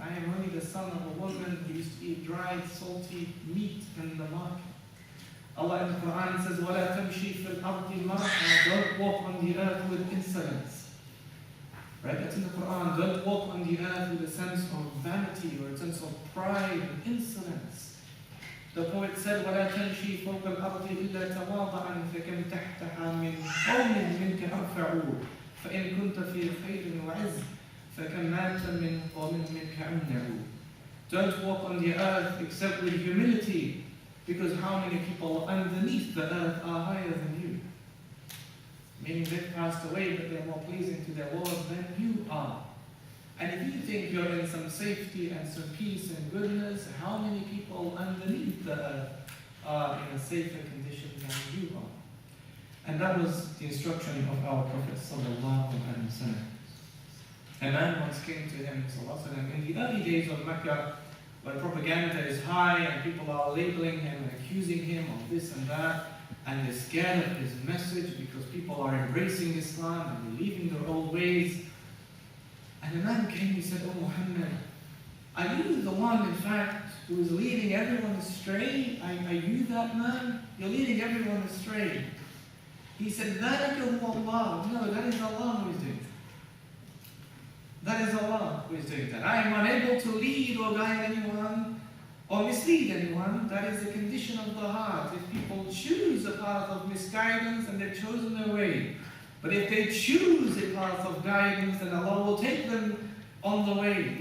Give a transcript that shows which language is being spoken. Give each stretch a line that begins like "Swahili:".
English: I am only the son of a woman who used to eat dried, salty meat in the market. Allah in the Quran says,
Arabic: وَلَا تَمْشِي فِي الْأَرْضِ مَرْحًا,
English: don't walk on the earth with insolence. Right? That's in the Quran. Don't walk on the earth with a sense of vanity or a sense of pride and insolence. The poet said,
Arabic: وَلَا تَمْشِي فَوْقَ الْأَرْضِ إِلَّا تَوَاضَعًا فَكَمْ تَحْتَهَا مِنْ قَوْمٍ مِنْكَ أَرْفَعُوا فَإِنْ كُنْتَ فِي خَيْرٍ وَعِزٍّ فَكَمْ مَاتَ مِنْ قَوْمٍ مِنْكَ أَمْنَعُوا.
English: Don't walk on the earth except with humility, because how many people underneath the earth are higher than you? Meaning they've passed away, but they're more pleasing to their Lord than you are. And if you think you're in some safety and some peace and goodness, how many people underneath the earth are in a safer condition than you are? And that was the instruction of our Prophet sallallahu alaihi wasallam. A man once came to him sallallahu alaihi wasallam in the early days of Mecca, when propaganda is high and people are labeling him and accusing him of this and that, and they're scared of his message because people are embracing Islam and leaving their old ways. And a man came and said, Oh Muhammad, are you the one, in fact, who is leading everyone astray? Are you that man? You're leading everyone astray. He said,
Arabic: ذَلَكَ هُوَ اللَّهُ.
English: No, that is Allah who is doing that. That is Allah who is doing that. I am unable to lead or guide anyone or mislead anyone. That is the condition of the heart. If people choose a path of misguidance, and they've chosen their way. But if they choose a path of guidance, then Allah will take them on the way.